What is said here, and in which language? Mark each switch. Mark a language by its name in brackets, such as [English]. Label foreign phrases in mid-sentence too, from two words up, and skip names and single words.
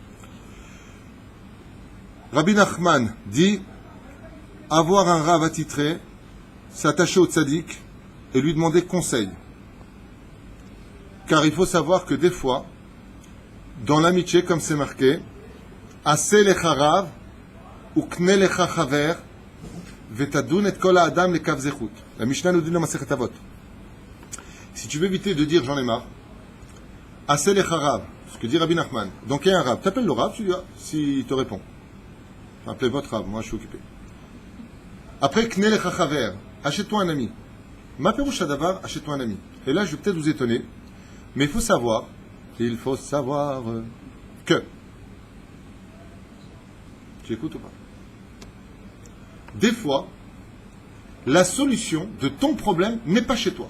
[French] Rabbi Nachman dit, avoir un rav attitré, s'attacher au tzaddik et lui demander conseil. Car il faut savoir que des fois, dans l'amitié, comme c'est marqué, [Hebrew] עשה לך רב, וקנה לך חבר, ותדון את כל האדם לכף זכות. [French] La Mishnah nous dit dans Masechet Avot. Si tu veux éviter de dire j'en ai marre, [Hebrew] עשה לך רב, [French] ce que dit Rabbi Nachman. Donc il y a un rav, t'appelles le rav, tu dis, s'il te répond. Appelez votre rav, moi je suis occupé. Après, [Hebrew] קנה לך חבר, [French] achète-toi un ami. [Hebrew] מה פירוש דבר, [French] achète-toi un ami. Et là, je vais peut-être vous étonner, mais il faut savoir que. Tu écoutes ou pas? Des fois, la solution de ton problème n'est pas chez toi.